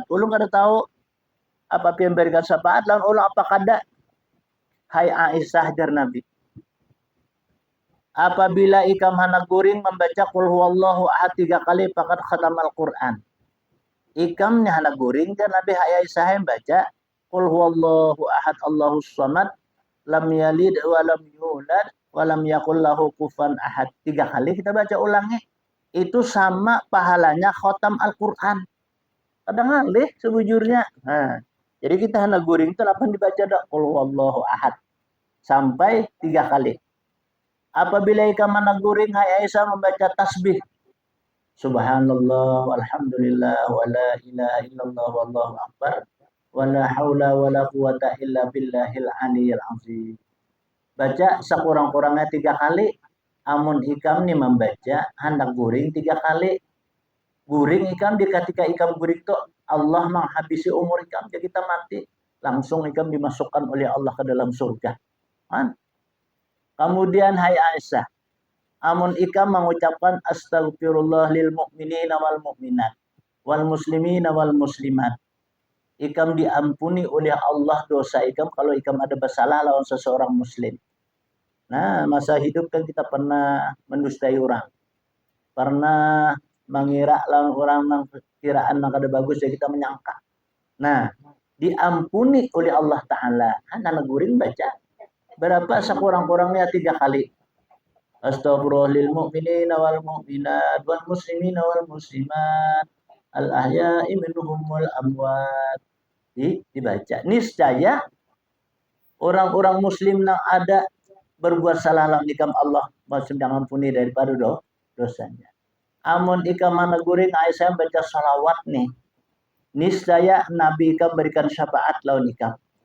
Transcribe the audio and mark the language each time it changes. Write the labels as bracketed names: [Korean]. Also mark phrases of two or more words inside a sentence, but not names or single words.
[Banjar] Ulun kada tahu apa yang berikan syafaat lawan ulun apa kada. Hai Aisyah jar Nabi. Apabila ikam hendak guring membaca [Arabic] قل هو الله أحد [Banjar] 3 kali [Arabic] فقد ختم القرآن. [Banjar] Ikam ni hendak guring dan Nabi hai Aisyah baca [Arabic] قل هو الله أحد الله الصمد لم يلد ولم يولد ولم يكن له كفوا أحد. [Indonesian] 3 kali kita baca ulangi. Itu sama pahalanya khatam Al-Quran. [Banjar] Kadang ngalih sebujurnya. Nah, jadi kita hendak guring itu apa dibaca dak [Arabic] قل هو الله أحد [Banjar] sampai 3 kali. Apabila ikam hendak guring hai Aisyah membaca tasbih. [Arabic] سبحان الله والحمد لله ولا إله إلا الله والله أكبر ولا حول ولا قوة إلا بالله العلي العظيم. [Banjar] Baca sekurang-kurangnya 3 kali. Amun ikam ni membaca hendak guring 3 kali. Guring ikam ketika ikam guring itu Allah menghabisi umur ikam jadi kita mati. Langsung ikam dimasukkan oleh Allah ke dalam surga. Man? Kemudian hai Aisyah, amun ikam mengucapkan [Arabic] أستغفر الله للمؤمنين والمؤمنات والمسلمين والمسلمات. [Banjar] Ikam diampuni oleh Allah dosa ikam kalau ikam ada bersalah lawan seseorang muslim. [Indonesian] Nah, masa hidup kan kita pernah mendustai orang. [Banjar] Pernah mengira lawan orang yang kiraan yang kada bagus ya kita menyangka. [Indonesian] Nah, diampuni oleh Allah Ta'ala. [Banjar] Anak guring baca. [Indonesian] Berapa sekurang-kurangnya 3 kali. [Arabic] أستغفر الله للمؤمنين والمؤمنات والمسلمين والمسلمات الأحياء منهم والأموات. [Indonesian] Dibaca. [Banjar] Niscaya orang-orang muslim yang ada berbuat salah lawan ikam Allah maksud ampuni daripada dosanya. Amun ikam mana guring Aisyah baca salawat nih. Niscaya Nabi ikam berikan syafaat lawan ikam.